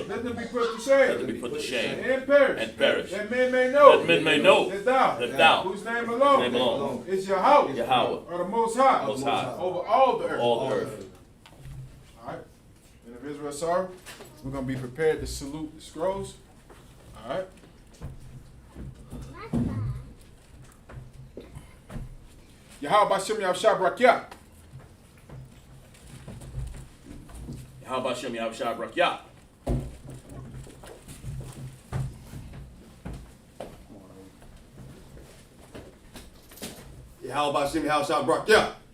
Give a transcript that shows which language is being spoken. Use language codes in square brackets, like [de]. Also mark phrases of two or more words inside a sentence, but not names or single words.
[en] Let them be put to shame. And perish. That men may know. That thou. Whose name alone. Is Yahweh. Or the Most High. Over all the earth. Alright. And if Israel sorry, we're going to be prepared to salute the scrolls. All right. [he] יהוה בשם יהושע ברכיה. יהוה בשם יהושע ברכיה. יהוה בשם יהושע ברכיה.